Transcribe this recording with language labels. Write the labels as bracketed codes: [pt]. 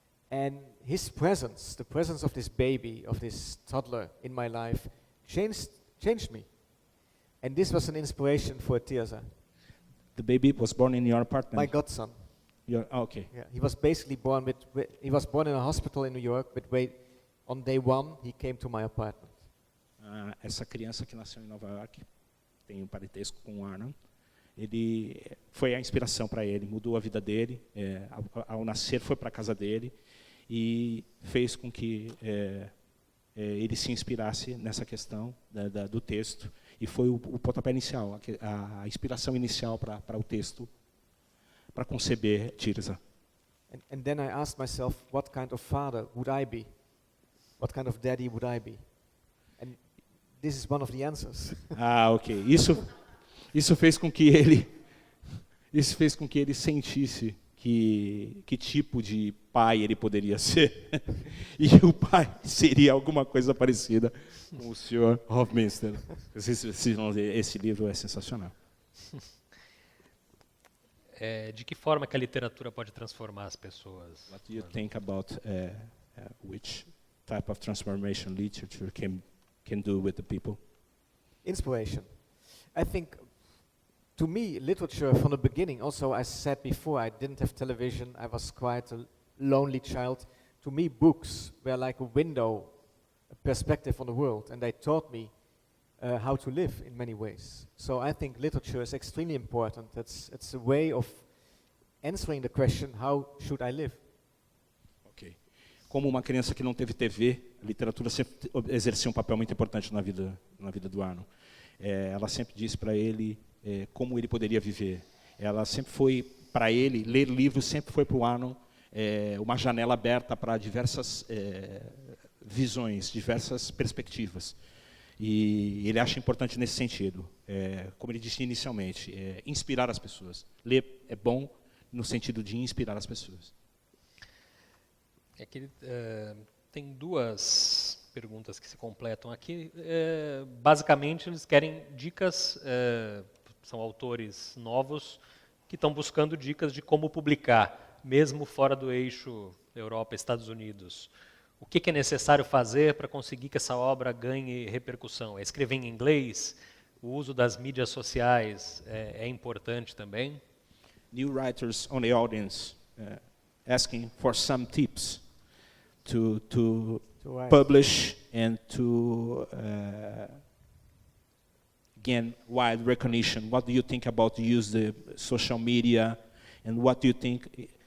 [en] And his presence, the presence of this baby, of this toddler in my life, changed me. And this was an inspiration for Tirza. The baby was born in your apartment? My godson. Okay. Yeah, he was basically born he was born in a hospital in New York, but on day one, he came to my apartment. [pt] Essa criança que nasceu em Nova York, tem um parentesco com o Arnon, ele foi a inspiração para ele, mudou a vida dele, ao nascer foi para a casa dele e fez com que ele se inspirasse nessa questão do texto, e foi o pontapé inicial, a inspiração inicial para o texto, para conceber Tirza. [en] And then I asked myself, what kind of father would I be? What kind of daddy would I be? And this is one of the answers. Ok. [pt] Isso fez com que ele sentisse que tipo de pai ele poderia ser. E o pai seria alguma coisa parecida com o Sr. Hofmeister. Esse livro é sensacional. De que forma que a literatura pode transformar as pessoas? [en] What do you think about which type of transformation literature can do with the people? Inspiration. I think, to me, literature from the beginning, also I said before, I didn't have television, I was quite a lonely child. To me, books were like a window, a perspective on the world, and they taught me how to live in many ways. So I think literature is extremely important. It's a way of answering the question, how should I live? Ok. [pt] Como uma criança que não teve TV, a literatura sempre exerceu um papel muito importante na vida do Arnon. Ela sempre disse para ele como ele poderia viver. Ela sempre foi, para ele, ler livros sempre foi para o Arnon uma janela aberta para diversas visões, diversas perspectivas. E ele acha importante nesse sentido, como ele disse inicialmente, inspirar as pessoas. Ler é bom no sentido de inspirar as pessoas. Aqui tem duas perguntas que se completam aqui. Basicamente, eles querem dicas, são autores novos que estão buscando dicas de como publicar, mesmo fora do eixo Europa, Estados Unidos. O que é necessário fazer para conseguir que essa obra ganhe repercussão? É escrever em inglês? O uso das mídias sociais é importante também? [en] New writers on the audience asking for some tips to publish and to gain wide recognition. What do you think about the use of the social media, and what do you think?